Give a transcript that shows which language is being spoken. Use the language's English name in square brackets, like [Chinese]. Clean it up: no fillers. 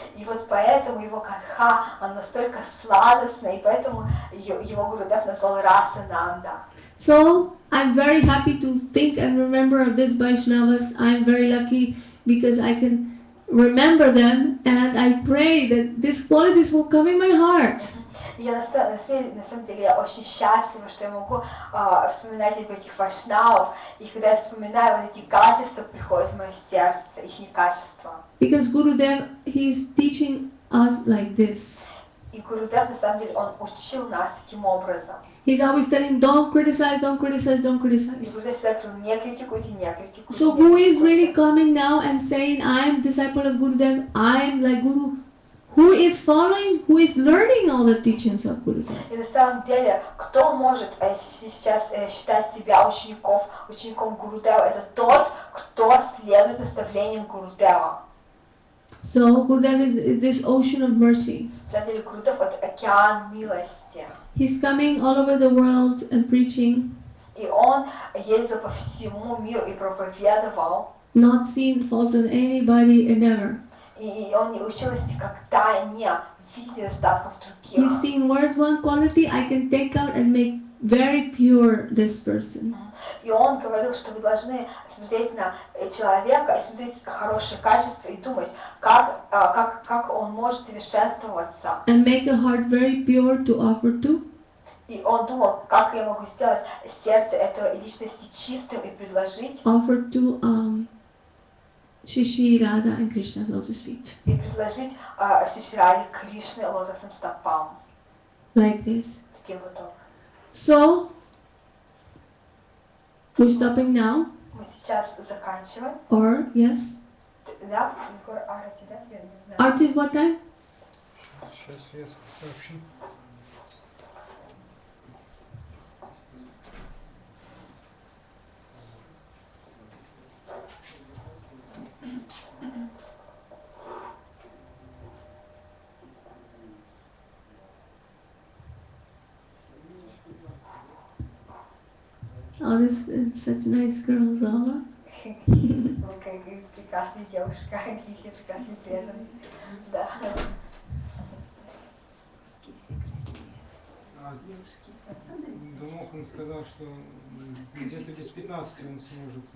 [Russian] И вот поэтому его катха, он настолько сладостный, и поэтому его Гурудев назвал Расананда. [English] So I'm very happy to think and remember of these Vaishnavas. I'm very lucky because I can remember them, and I pray that these qualities will come in my heart. [Russian] И я на самом деле я очень счастлива, что я могу вспоминать этих вайшнавов, и когда я вспоминаю вот эти качества, приходят в мое сердце, их качества. [English] Because Gurudev, he's teaching us like this. [Russian] И Гурудев, на самом деле, он учил нас таким образом. [English] He's always telling, don't criticize, don't criticize, don't [Russian] И [English] criticize. [Russian] Гурудев всегда говорил, не критикуйте, не критикуйте. [English] So who is really coming now and saying, I'm disciple of Gurudev, I'm like Guru? Who is following, who is learning all the teachings of Gurudev? [Russian] И на самом деле, кто может сейчас считать себя учеником Гурудева, это тот, кто следует наставлениям Гурудева. [English] So Gurudev is this ocean of mercy. [Russian] На самом деле, Гурудев — это океан милости. [English] He's coming all over the world and preaching, [Russian] И он ездил по всему миру и проповедовал. [English] not seeing faults in anybody and ever. [Russian] И он не учился никогда не видеть недостатков [English] He's seeing where's one quality I can take out and make very pure this person. [Russian] И он говорил, что вы должны смотреть на человека и смотреть хорошие качества и думать, как он может совершенствоваться. [English] And make a heart very pure to offer to. [Russian] И он думал, как я могу сделать сердце этого личности чистым и предложить [English] Offer to Shri Radha and Krishna's lotus feet. [Russian] Шишираде Кришны лотосным стопам. [English] Like this. [Russian] Таким вот образом. [English] So, we're stopping now, [Russian] Мы сейчас заканчиваем. [English] or yes? [Russian] Да? Егор Арати, да? Я не знаю. [English] Art is what time? [Russian] Сейчас я сообщу. [English] Oh, this is such nice girls, all. [Russian] Вы как прекрасная девушка, какие все прекрасные преданные. Да. Русские все красивые. Девушки. Думал, он сказал, что где-то без 15 он сможет